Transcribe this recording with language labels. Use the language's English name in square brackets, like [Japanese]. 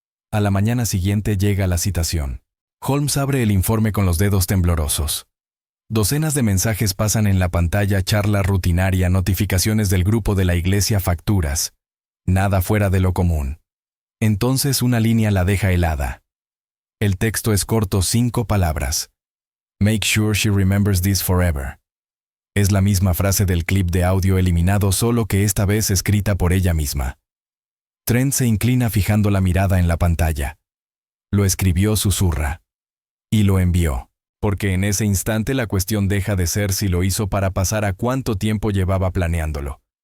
[Spanish] A la mañana siguiente llega la citación. Holmes abre el informe con los dedos temblorosos. Docenas de mensajes pasan en la pantalla: charla rutinaria, notificaciones del grupo de la iglesia, facturas. Nada fuera de lo común. Entonces una línea la deja helada. El texto es corto, 5 palabras. [English] Make sure she remembers this forever. [Spanish] Es la misma frase del clip de audio eliminado, solo que esta vez escrita por ella misma. Trent se inclina fijando la mirada en la pantalla. Lo escribió, susurra. Y lo envió. Porque en ese instante la cuestión deja de ser si lo hizo para pasar a cuánto tiempo llevaba planeándolo.